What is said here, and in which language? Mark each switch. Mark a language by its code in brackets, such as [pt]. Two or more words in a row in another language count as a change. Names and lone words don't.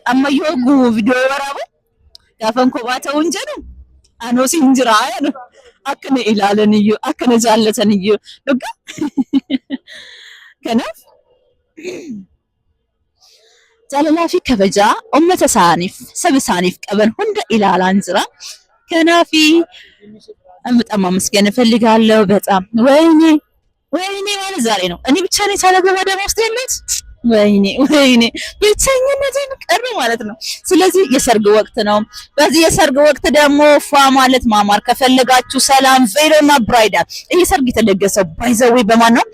[om] Amma yoo viidiyoo waraabu gaafan kophaa ta'uu hin jedhu anuus hin jiraa jedhu akka na ilaalan iyyuu akka na jaallatan iyyuu dhugaa. Kanaaf jaalalaa fi kabajaa uummata isaaniif saba isaaniif qaban hunda ilaalaan jira. [am] Kanaaf በጣም ማመስገን እፈልጋለሁ። በጣም ወይኔ ወይኔ ማለት ዛሬ ነው። እኔ ብቻ ነኝ ሳላገባ ደግሞ ውስጥ ያለሁት ወይኔ ወይኔ ብቸኝነቴን ቀረ ማለት ነው። ስለዚህ የሰርግ ወቅት ነው። በዚህ የሰርግ ወቅት ደግሞ ፏ ማለት ማማር ከፈለጋችሁ ሰላም ቬሎና ብራይዳል። ይሄ ሰርግ የተደገሰው ባይዘዌ በማን ነው?